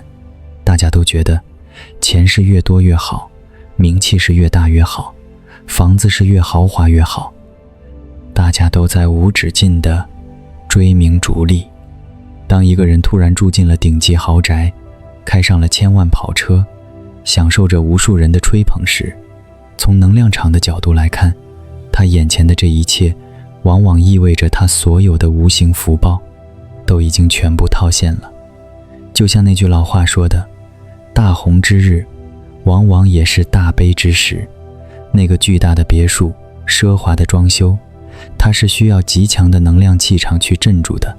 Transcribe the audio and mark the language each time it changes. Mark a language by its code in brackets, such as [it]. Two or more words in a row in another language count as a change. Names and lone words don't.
[zh] 大家都覺得錢是越多越好，名气是越大越好，房子是越豪華越好。大家都在無止境地追名逐利。當一個人突然住進了頂級豪宅，開上了千萬跑車，享受着無數人的吹捧時，從能量場的角度來看，他眼前的這一切往往意味着他所有的无形福報都已經全部套现了。就像那句老話說的，大紅之日往往也是大悲之時。那個巨大的別墅，奢華的裝修，它是需要極強的能量氣場去鎮住的。